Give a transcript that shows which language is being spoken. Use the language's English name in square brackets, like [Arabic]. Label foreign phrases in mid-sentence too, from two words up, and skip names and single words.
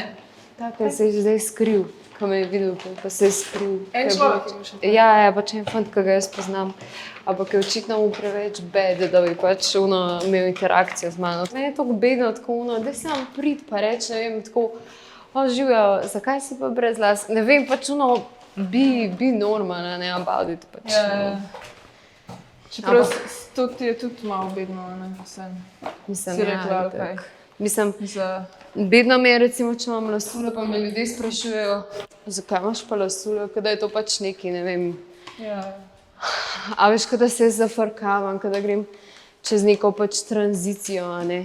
[Slovenian] Tako se je zdaj skril, ko me je videl, pa se je skril. En človek je bil še. Ja, pač en fant, ki ga jaz poznam. Ampak je očitno mu preveč bed, da bi pač imel interakcijo z mano. Meni je tako bedno, tako da sam prid pa reč, ne vem, tako, živjo, zakaj si pa brez las? Ne vem, pač [English] be normal, [Slovenian] ne, [English] about it [Slovenian] pač. Ja. Čeprav to ti je tudi malo bedno, ne, vsem. Mislim, si rekla, ja, okej. Mislim, bedno mi je recimo, če imam lasule, pa me ljudje sprašujejo, zakaj imaš pa lasule, kada je to pač neki, ne vem. Ja. A veš, kada se zafrkavam, kada grem čez neko pač tranzicijo, a ne.